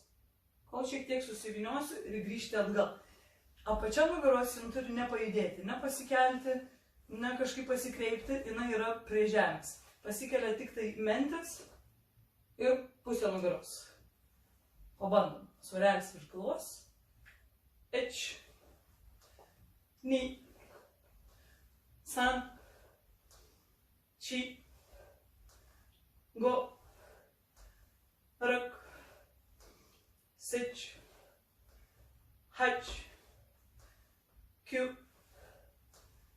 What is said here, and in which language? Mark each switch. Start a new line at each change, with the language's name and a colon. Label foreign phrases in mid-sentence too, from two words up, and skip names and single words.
Lithuanian: Kol šiek tiek susiviniosiu ir grįžti atgal. Apačia nugaros jin turi nepajudėti, nepasikelti, ne kažkaip pasikreipti, jinai yra prie žemės. Pasikelia tik tai mentis ir pusė nugaros. Pabandom. Svarelis virš galvos. Ich.
Japanese: Ni. San. Chi. Go. Rak. Sich. Hach. Q.